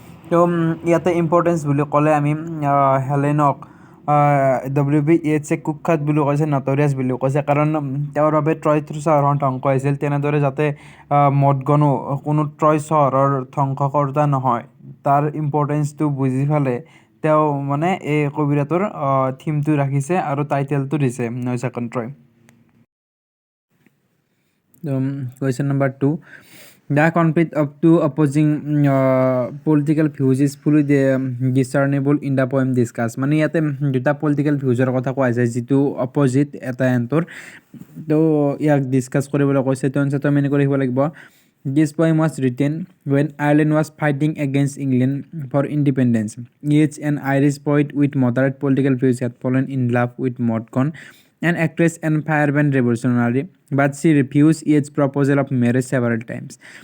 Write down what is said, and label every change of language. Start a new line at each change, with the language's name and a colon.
Assamese: তো ইয়াতে ইম্পৰ্টেঞ্চ বুলি ক'লে আমি হেলেনক WBEHে কুখ্যাত বুলি কৈছে, নটৰিয়াছ বুলি কৈছে, কাৰণ তেওঁৰ বাবে ট্ৰয় চহৰখন ধ্বংস হৈছিল। তেনেদৰে যাতে মদগনো কোনো ট্ৰয় চহৰৰ ধ্বংসকৰ্তা নহয়, তাৰ ইম্পৰ্টেঞ্চটো বুজি পালে তেওঁ মানে এই কবিতাটোৰ থিমটো ৰাখিছে আৰু টাইটেলটো দিছে 9 second Troy.
English: Question number 2. The conflict of two opposing political views is fully discernible in the poem discussed.
Assamese: মানে ইয়াতে দুটা পলিটিকেল ভিউজৰ কথা কোৱা হৈছে যিটো অপজিট এটা এণ্টৰ, তো ইয়াক ডিছকাছ কৰিবলৈ কৈছে। তো আনচাৰটো আমি এনেকৈ লিখিব লাগিব,
English: This poem was written when Ireland was fighting against England for independence. Yeats, an Irish poet with moderate political views, had fallen in love with Maud Gonne, an actress and firebrand revolutionary, but she refused Yeats' proposal of marriage several times.